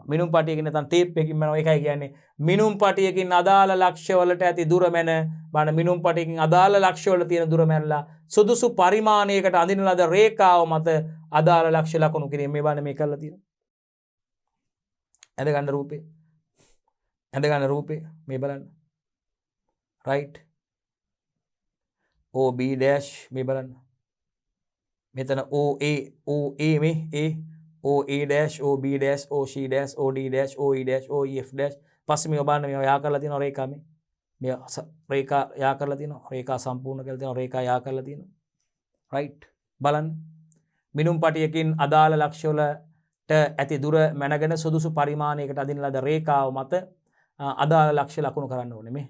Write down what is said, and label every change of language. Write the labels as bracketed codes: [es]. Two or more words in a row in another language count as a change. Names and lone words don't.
[si] මිනුම් පටියකින් නැත්තම් ටේප් එකකින් මැනනවා. ඒකයි කියන්නේ මිනුම් පටියකින් අදාළ ලක්ෂ්‍ය වලට ඇති දුර මැන බලන්න මිනුම් පටියකින් අදාළ ලක්ෂ්‍ය වල තියෙන දුර මැනලා සුදුසු පරිමාණයකට අඳින ලද රේඛාව මත අදාළ ලක්ෂ්‍ය ලකුණු කිරීම මේ බලන්න මේ කරලා තියෙනවා. ඇඳ ගන්න රූපේ මේ බලන්න. රයිට්. OB dash මේ බලන්න. මෙතන OA මේ A OA dash OB dash OC dash OD dash OE dash OEF dash පස්සේ මේ බලන්න මේවා යා කරලා තියෙනවා රේඛා මේ රේඛා යා කරලා තියෙනවා. රේඛා සම්පූර්ණ කරලා තියෙනවා. රේඛා යා කරලා තියෙනවා. රයිට්. බලන්න. මිනුම් පටියකින් අදාළ ලක්ෂ්‍ය වලට ඇති දුර මැනගෙන සුදුසු පරිමාණයකට අදින ලද රේඛාව මත අදාළ ලක්ෂ්‍ය ලකුණු කරන්න ඕනේ මේ.